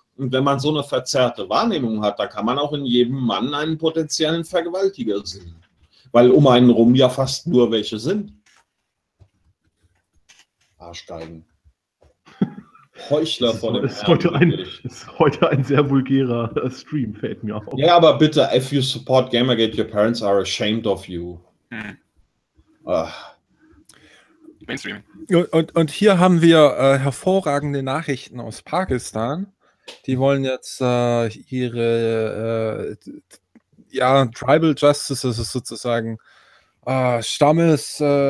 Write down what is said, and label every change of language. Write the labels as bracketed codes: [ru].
[de] Und wenn man so eine verzerrte Wahrnehmung hat, da kann man auch in jedem Mann einen potenziellen Vergewaltiger sehen. Weil um einen rum ja fast nur welche sind. Arschgeigen. Heuchler von dem Herrn. Ist heute ein sehr vulgärer Stream, fällt mir auf. Ja, aber bitte, [en] if you support Gamergate, your parents are ashamed of you. [de] Mainstream. Und hier haben wir hervorragende Nachrichten aus Pakistan. Die wollen jetzt ihre Tribal Justice, das ist sozusagen Stammes.